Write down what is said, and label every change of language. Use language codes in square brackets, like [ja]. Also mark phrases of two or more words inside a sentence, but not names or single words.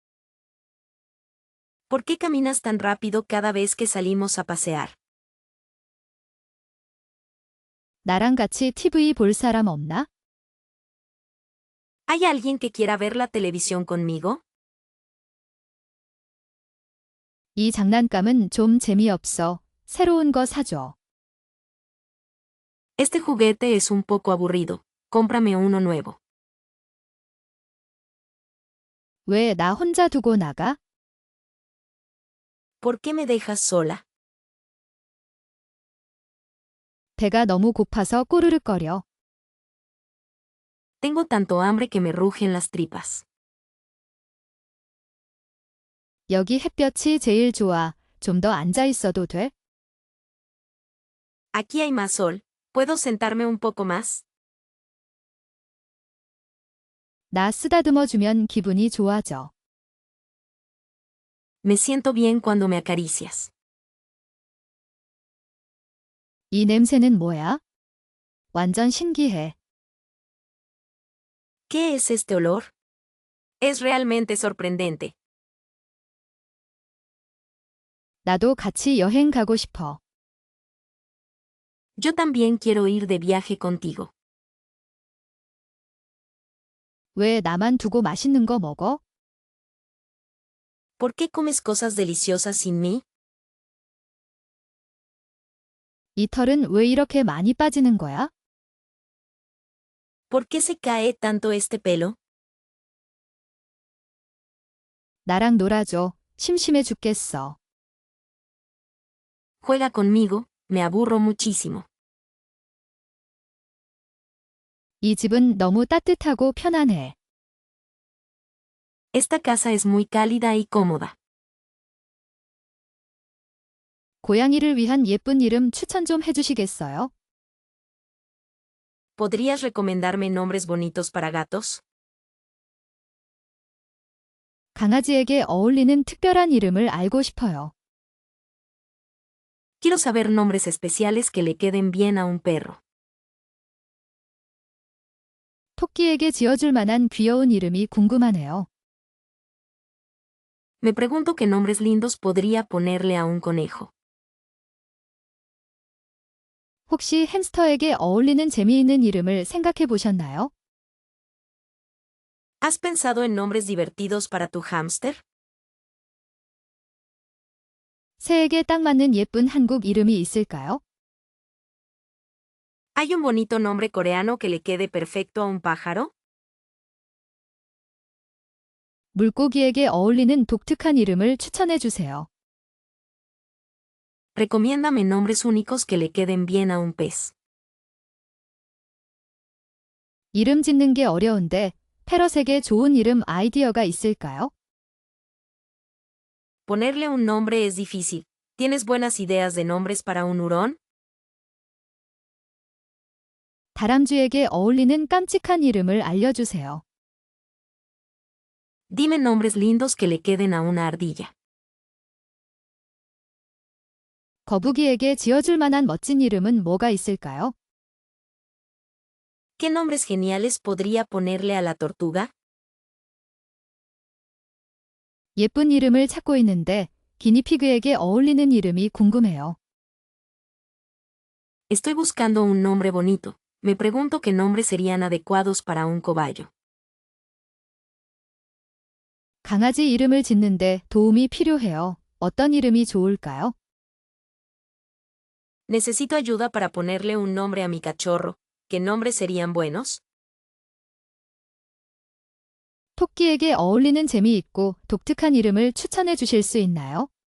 [es] ¿Por qué caminas tan rápido cada vez que salimos a pasear? [ko] 나랑 같이 TV 볼 사람 없나? [es] ¿Hay alguien que quiera ver la televisión conmigo? [ko] 이 장난감은 좀 재미없어. 새로운 거 사줘. [es] Este juguete es un poco aburrido. Cómprame uno nuevo. [ko] 왜 나 혼자 두고 나가? [es] ¿Por qué me dejas sola? [ko] 배가 너무 고파서 꼬르륵거려. [es] Tengo tanto hambre que me rugen las tripas. [ko] 여기 햇볕이 제일 좋아. 좀 더 앉아 있어도 돼? [es] Aquí hay más sol. ¿Puedo sentarme un poco más? [ko] 나 쓰다듬어주면 기분이 좋아져. [es] Me siento bien cuando me acaricias. [ko] 이 냄새는 뭐야? 완전 신기해. [es] ¿Qué es este olor? Es realmente sorprendente. [ko] 나도 같이 여행 가고 싶어. [es] Yo también quiero ir de viaje contigo. [ko] 왜 나만 두고 맛있는 거 먹어? [es] ¿Por qué comes cosas deliciosas sin mí? [ko] 이 털은 왜 이렇게 많이 빠지는 거야? [es] ¿Por qué se cae tanto este pelo? [ko] 나랑 놀아줘. 심심해 죽겠어. [es] Juega conmigo, me aburro muchísimo. [ko] 이 집은 너무 따뜻하고 편안해. [es] Esta casa es muy cálida y cómoda. [ko] 고양이를 위한 예쁜 이름 추천 좀 해주시겠어요? [es] ¿Podrías recomendarme nombres bonitos para gatos? [ko] 강아지에게 어울리는 특별한 이름을 알고 싶어요. [es] Quiero saber nombres especiales que le queden bien a un perro. [ko] 토끼에게 지어줄 만한 귀여운 이름이 궁금하네요. [es] Me pregunto qué nombres lindos podría ponerle a un conejo. [ko] 혹시 햄스터에게 어울리는 재미있는 이름을 생각해 보셨나요? [es] ¿Has pensado en nombres divertidos para tu hámster? [ko] 새에게 딱 맞는 예쁜 한국 이름이 있을까요? [es] ¿Hay un bonito nombre coreano que le quede perfecto a un pájaro? [ko] 물고기에게 어울리는 독특한 이름을 추천해 주세요. [es] Recomiéndame nombres únicos que le queden bien a un pez. [ko] 이름 짓는 게 어려운데 패럿에게 좋은 이름 아이디어가 있을까요? [es] Ponerle un nombre es difícil. ¿Tienes buenas ideas de nombres para un hurón? [ko] 다람쥐에게 어울리는 깜찍한 이름을 알려주세요. [es] Dime nombres lindos que le queden a una ardilla. [ko] 거북이에게 지어줄 만한 멋진 이름은 뭐가 있을까요? [es] ¿Qué nombres geniales podría ponerle a la tortuga? [ko] 예쁜 이름을 찾고 있는데 기니피그에게 어울리는 이름이 궁금해요. [es] Estoy buscando un nombre bonito. Me pregunto qué nombres serían adecuados para un cobayo. [ko] 강아지 이름을 짓는데 도움이 필요해요. 어떤 이름이 좋을까요? [es] Necesito ayuda para ponerle un nombre a mi cachorro. ¿Qué nombres serían buenos? [ko] 토끼에게 어울리는 재미있고 독특한 이름을 추천해 주실 수 있나요?